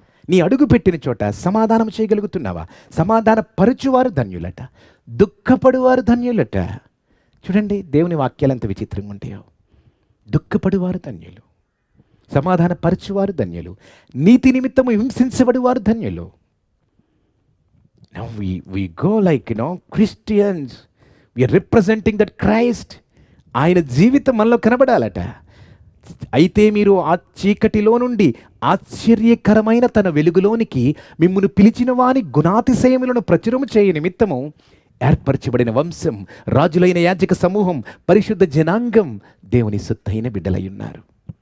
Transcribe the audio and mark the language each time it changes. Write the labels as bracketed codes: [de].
[te] నీ అడుగు పెట్టిన చోట సమాధానం చేయగలుగుతున్నావా? సమాధాన పరచువారు ధన్యులట, దుఃఖపడువారు ధన్యులట. చూడండి దేవుని వాక్యాలు ఎంత విచిత్రంగా ఉంటాయో. దుఃఖపడువారు ధన్యులు, సమాధాన పరచువారు ధన్యులు, నీతి నిమిత్తము హింసించబడువారు ధన్యులు. [en] Now we go like, Christians, we are representing that Christ. [te] ఆయన జీవితం మనలో కనబడాలట. అయితే మీరు ఆ చీకటిలో నుండి ఆశ్చర్యకరమైన తన వెలుగులోనికి మిమ్మును పిలిచిన వాని గుణాతిశయములను ప్రచురము చేయ నిమిత్తము ఏర్పరచబడిన వంశం, రాజులైన యాజక సమూహం, పరిశుద్ధ జనాంగం, దేవుని సొత్తైన బిడ్డలై ఉన్నారు.